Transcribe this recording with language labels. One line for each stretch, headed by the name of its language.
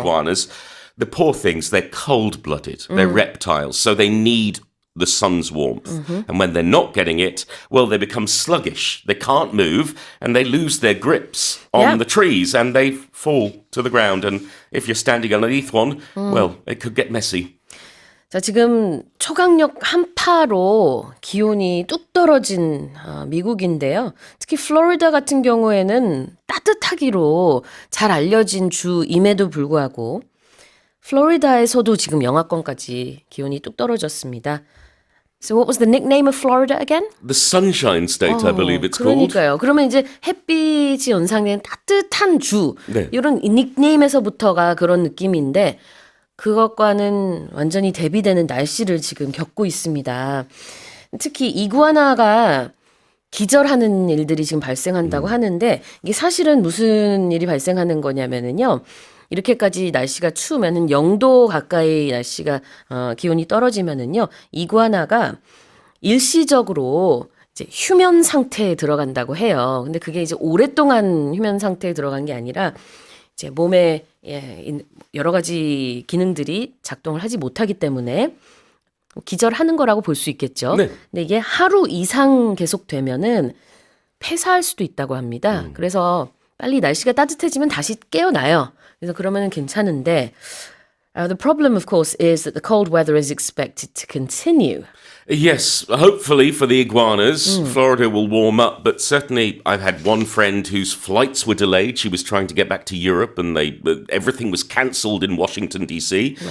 English: iguanas, the poor things, they're cold-blooded. They're reptiles. So they need the sun's warmth. And when they're not getting it, well, they become sluggish. They can't move and they lose their grips on Yeah. the trees and they fall to the ground. And if you're standing underneath one, well, it could get messy.
Korean: 자, 지금 초강력 한파로 기온이 뚝 떨어진 미국인데요. 특히 플로리다 같은 경우에는 따뜻하기로 잘 알려진 주임에도 불구하고 플로리다에서도 지금 영하권까지 기온이 뚝 떨어졌습니다.
English: So what was the nickname of Florida again? The Sunshine State, I believe it's called.
Korean: 그러니까요. 그러면 이제 햇빛이 연상된 따뜻한 주 네. 이런 닉네임에서부터가 그런 느낌인데 그것과는 완전히 대비되는 날씨를 지금 겪고 있습니다. 특히 이구아나가 기절하는 일들이 지금 발생한다고 하는데 이게 사실은 무슨 일이 발생하는 거냐면은요. 이렇게까지 날씨가 추우면은 0도 가까이 날씨가 기온이 떨어지면은요. 이구아나가 일시적으로 이제 휴면 상태에 들어간다고 해요. 근데 그게 이제 오랫동안 휴면 상태에 들어간 게 아니라 이제 몸에 여러 가지 기능들이 작동을 하지 못하기 때문에 기절하는 거라고 볼 수 있겠죠. 네. 근데 이게 하루 이상 계속되면은 폐사할 수도 있다고 합니다. 그래서 빨리 날씨가 따뜻해지면 다시 깨어나요. 그래서 그러면은 괜찮은데
English: the problem, of course, is that the cold weather is expected to continue. Yes, hopefully for the iguanas, Florida will warm up. But certainly, I've had one friend whose flights were delayed. She was trying to get back to Europe, and everything was cancelled in Washington D.C.